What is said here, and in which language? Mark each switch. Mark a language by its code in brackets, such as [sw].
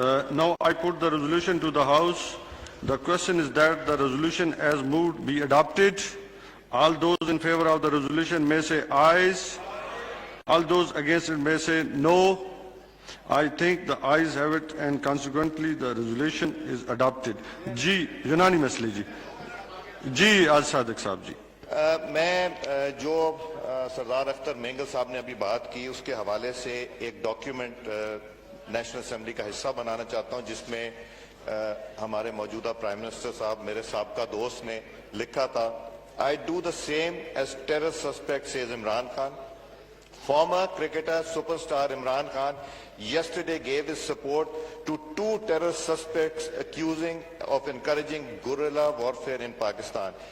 [en] Now I put the resolution to the House. The question is that the resolution as moved be adopted. All those in favor of the resolution may say ayes. All those against it may say no. I think the ayes have it and consequently the resolution is adopted. [ur] Unanimously. آج صادق صاحب جی. میں جو سردار اختر مینگل صاحب نے ابھی بات کی اس کے حوالے سے ایک ڈاکیومنٹ نیشنل اسمبلی کا حصہ بنانا چاہتا ہوں جس میں ہمارے موجودہ پرائم منسٹر صاحب میرے سابقہ دوست نے لکھا تھا. [en] I do the same as terror suspect, says Imran Khan. Former cricketer superstar Imran Khan yesterday gave his support to 2 terror suspects accusing of encouraging guerrilla warfare in Pakistan.